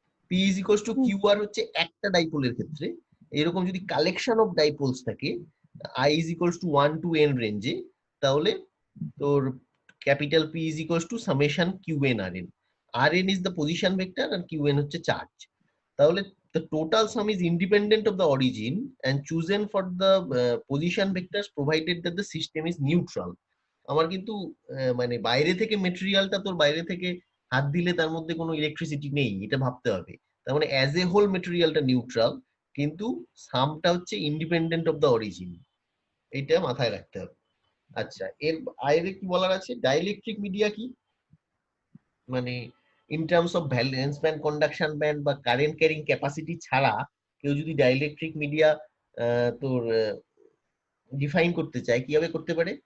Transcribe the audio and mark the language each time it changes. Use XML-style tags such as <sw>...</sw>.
<en>P is equals to Q R</en> <bn>হচ্ছে একটা ডাইপোলের ক্ষেত্রে। এরকম যদি</bn> <en>collection of dipoles থাকে I is equals to 1 to n রেঞ্জে,</en> <bn>তাহলে তোর</bn> <en>Capital P is equals to summation Q N R N. R N is the position vector আর Q N</en> <bn>হচ্ছে চার্জ। তাহলে</bn> <en>the total sum is independent of the origin and chosen for the position vectors provided that the system is neutral.</en> <bn>আমার কিন্তু মানে বাইরে থেকে মেটেরিয়ালটা তোর বাইরে থেকে হাত দিলে তার মধ্যে কোনো ইলেকট্রিসিটি নেই, এটা ভাবতে হবে। তার মানে</bn> <en>as a whole</en> <bn>মেটেরিয়ালটা নিউট্রাল, কিন্তু সামটা হচ্ছে</bn> <en>independent of the origin,</en> <bn>এইটা মাথায় রাখতে হবে। আচ্ছা, এর বাইরে কি বলার আছে? ডাইইলেকট্রিক মিডিয়া কি, মানে</bn> <en>in terms of valence band,</en> <bn>conduction band বা কারেন্ট ক্যারিং ক্যাপাসিটি ছাড়া কেউ যদি ডাইইলেকট্রিক মিডিয়া তোর ডিফাইন করতে চায়, কিভাবে করতে পারে?</bn>